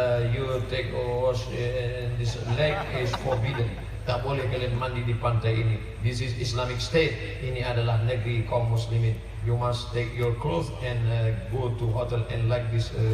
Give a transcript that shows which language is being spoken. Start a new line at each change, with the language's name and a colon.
English: You take a wash and this lake is forbidden.
Indonesian: Tak boleh kalian mandi di pantai ini.
English: This is Islamic State.
Indonesian: Ini adalah negeri kaum muslimin.
English: You must take your clothes and go to hotel and like this.